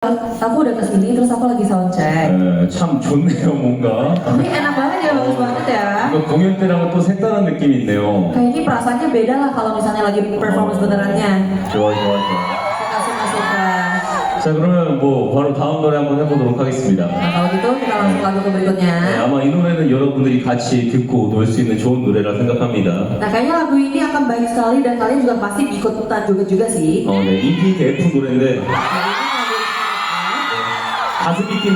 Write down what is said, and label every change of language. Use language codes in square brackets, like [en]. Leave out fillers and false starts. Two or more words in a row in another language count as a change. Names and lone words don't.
[id] Aku udah kesini terus aku lagi soundcheck. [ko] 참 좋네요, 뭔가. [id] Ini enak banget ya, bagus banget ya. [ko] 이거 공연 때랑은 또 색다른 느낌이 있네요. [id] Kayaknya perasaannya beda lah kalau misalnya lagi performance benerannya. [ko] 좋아, 좋아, 좋아. [id] Suka. [ko] 자, 그러면 뭐 바로 다음 노래 한번 해보도록 하겠습니다. [id] Nah kalau gitu kita langsung lagu ke berikutnya. [ko] 네, 아마 이 노래는 여러분들이 같이 듣고 놀 수 있는 좋은 노래라 생각합니다. [id] Nah kayaknya lagu ini akan baik sekali dan kalian juga pasti ikutan juga sih. [ko] 네, EPK F 노래인데 [id] Nah, ini lagu [ko] 가슴이 낀다.